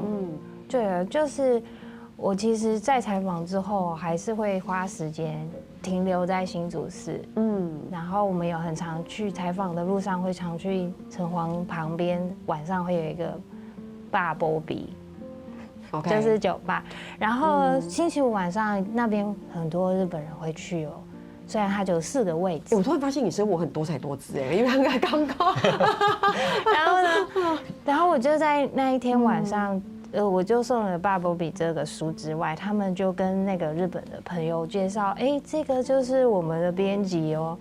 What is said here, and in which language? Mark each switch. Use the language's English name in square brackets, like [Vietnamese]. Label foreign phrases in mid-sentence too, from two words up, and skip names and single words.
[Chinese] 對啊，就是我其實，在採訪之後，還是會花時間停留在新竹市，然後我們有很常去採訪的路上，會常去城隍旁邊，晚上會有一個霸波比， OK 就是酒吧。然后星期五晚上那边很多日本人会去哦，虽然它就有4个位置。我突然发现你生活很多彩多姿因为刚刚，然后呢，然后我就在那一天晚上。我就送了爸波比这个书之外，他们就跟那个日本的朋友介绍，这个就是我们的编辑哦。